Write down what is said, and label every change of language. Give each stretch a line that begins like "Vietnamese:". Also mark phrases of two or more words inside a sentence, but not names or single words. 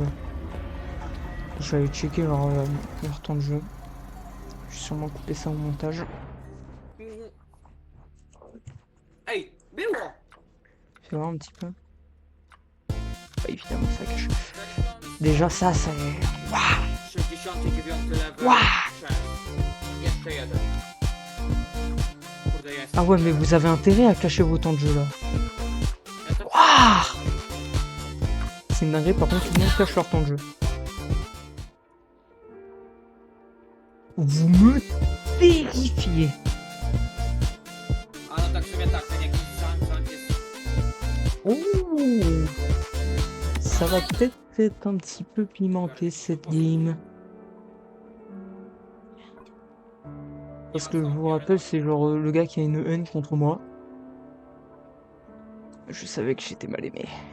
French: Je vais aller checker leur temps de jeu. Je vais sûrement couper ça au montage.
Polish: Hey, było!
French: Fais voir un petit peu. Bah, évidemment, ça cache. Déjà, ça, c'est...
English: 69 level. Wow.
Polish: Cześć. Jeszcze jeden. Kurde, jest.
French: Ah ouais, mais vous avez intérêt à cacher vos temps de jeu, là.
Polish: Ja to... Waouh!
French: C'est une dinguerie, par contre, tout le monde cache leur temps de jeu. Vous me terrifiez.
Polish: A no tak w sumie tak, ten jakiś sam jest... Oh!
French: Ça va peut-être être un petit peu pimenté cette game. Parce que je vous rappelle, c'est genre le gars qui a une haine contre moi. Je savais que j'étais mal aimé.